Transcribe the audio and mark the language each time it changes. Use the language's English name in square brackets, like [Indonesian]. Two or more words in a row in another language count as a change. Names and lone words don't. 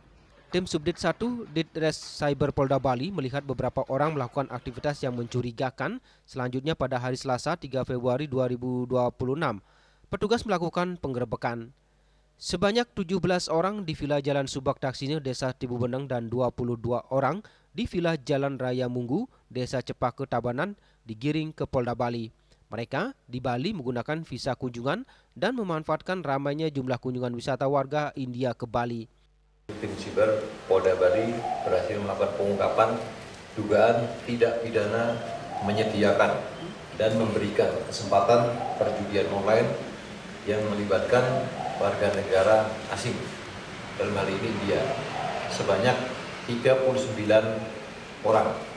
[Indonesian] Tim Subdit 1 Ditres Cyber Polda Bali melihat beberapa orang melakukan aktivitas yang mencurigakan. Selanjutnya pada hari Selasa 3 Februari 2026, petugas melakukan penggerebekan. Sebanyak 17 orang di Vila Jalan Subak Daksina, Desa Tibu Beneng dan 22 orang di Vila Jalan Raya Munggu, Desa Cepaka, Tabanan digiring ke Polda Bali. Mereka di Bali menggunakan visa kunjungan dan memanfaatkan ramainya jumlah kunjungan wisata warga India ke Bali. Tim Siber Polda Bali berhasil melakukan pengungkapan dugaan tidak pidana menyediakan dan memberikan kesempatan perjudian online yang melibatkan warga negara asing, dalam hal ini India, sebanyak 39 orang.